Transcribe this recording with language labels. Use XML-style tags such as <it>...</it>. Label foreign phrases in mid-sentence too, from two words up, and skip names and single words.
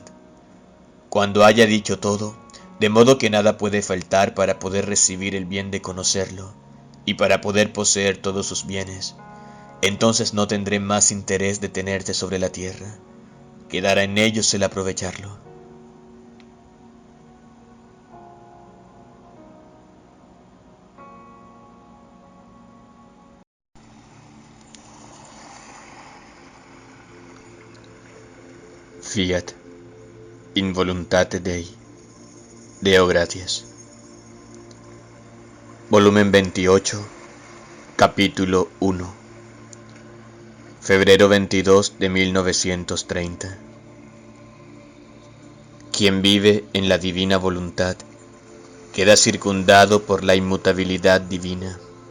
<es>Cuando haya dicho todo, de modo que nada puede faltar para poder recibir el bien de conocerlo y para poder poseer todos sus bienes, entonces no tendré más interés de tenerte sobre la tierra. Quedará en ellos el aprovecharlo.</es> <la>Fiat in voluntate Dei. Deo gratias.</la> <es>Volumen 28, capítulo 1. Febrero 22 de 1930. Quien vive en la divina voluntad queda circundado por la inmutabilidad divina.</es>